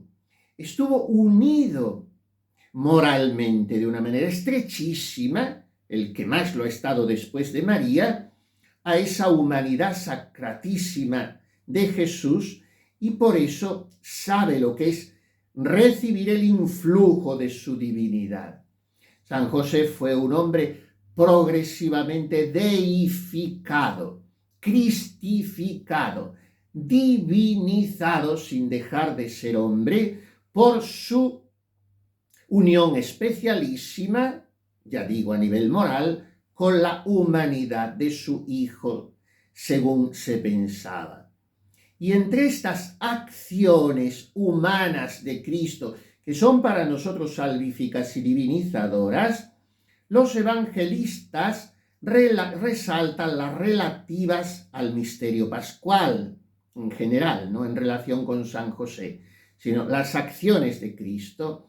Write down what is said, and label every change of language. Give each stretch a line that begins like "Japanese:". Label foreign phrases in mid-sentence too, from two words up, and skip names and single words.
Spanish: Estuvo unido moralmente de una manera estrechísima, el que más lo ha estado después de María, a esa humanidad sacratísima de Jesús, y por eso sabe lo que es recibir el influjo de su divinidad. San José fue un hombre progresivamente deificado, cristificado, divinizado sin dejar de ser hombre por su unión especialísima, ya digo a nivel moral, con la humanidad de su Hijo, según se pensaba. Y entre estas acciones humanas de Cristo, que son para nosotros salvíficas y divinizadoras, los evangelistas resaltan las relativas al misterio pascual, en general, no en relación con San José, sino las acciones de Cristo.